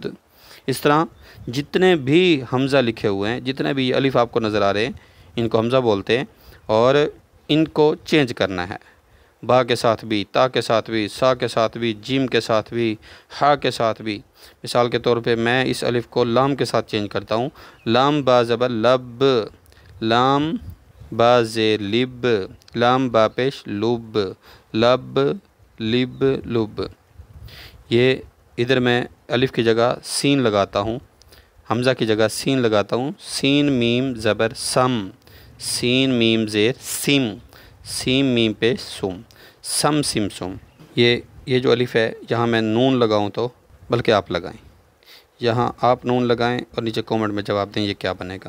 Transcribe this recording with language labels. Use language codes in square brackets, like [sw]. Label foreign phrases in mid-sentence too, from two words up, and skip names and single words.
[ur] اس طرح جتنے بھی حمزہ لکھے ہوئے ہیں، جتنے بھی الف آپ کو نظر آ رہے ہیں، ان کو حمزہ بولتے ہیں اور ان کو چینج کرنا ہے۔ با کے ساتھ بھی، تا کے ساتھ بھی، سا کے ساتھ بھی، جیم کے ساتھ بھی، ہا کے ساتھ بھی۔ مثال کے طور پہ میں اس الف کو لام کے ساتھ چینج کرتا ہوں، لام با زبر لب، لام با زیر لب، لام با پیش لب، لب لب لب۔ یہ ادھر میں الف کی جگہ سین لگاتا ہوں، حمزہ کی جگہ سین لگاتا ہوں، سین میم زبر سم، سین میم زیر سم، سیم میم پہ سم، سم سم سم۔ یہ جو الف ہے یہاں میں نون لگاؤں تو، بلکہ آپ لگائیں، یہاں آپ نون لگائیں اور نیچے کومنٹ میں جواب دیں یہ کیا بنے گا۔